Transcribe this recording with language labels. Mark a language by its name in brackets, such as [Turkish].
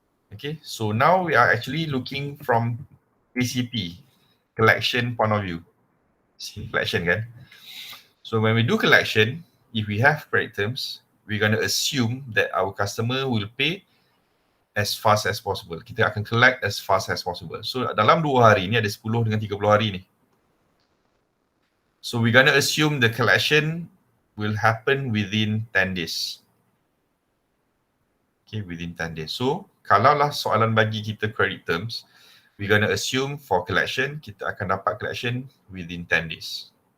[English] Okay, so now we are actually looking from ACP, collection point of view. See, collection kan? So when we do collection, if we have credit terms, we're gonna assume that our customer will pay as fast as possible. [Malay] Kita akan [English] collect as fast as possible. [Malay] So dalam 2 hari ni ada 10 dengan 30 hari ni. [English] So we're gonna assume the collection will happen within 10 days. Okay, within 10 days. So [Malay] kalaulah soalan bagi kita [English] credit terms, we're gonna assume for collection, [Malay] kita akan dapat [English] collection within 10 days.